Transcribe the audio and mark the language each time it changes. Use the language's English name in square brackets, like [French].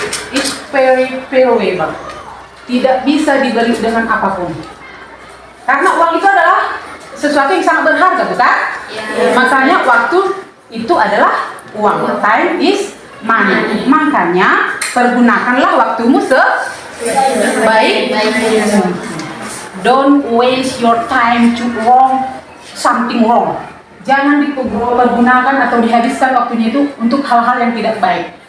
[English] It's very valuable. [Indonesian] Tidak bisa dibeli dengan apapun. Karena uang itu adalah sesuatu yang sangat berharga, bukan? Makanya waktu itu adalah uang. [English] Time is money. [Indonesian] Makanya pergunakanlah waktumu sebaik-baiknya. [English] Don't waste your time to wrong something wrong. [Indonesian] Jangan dipergunakan atau dihabiskan waktunya itu untuk hal-hal yang tidak baik.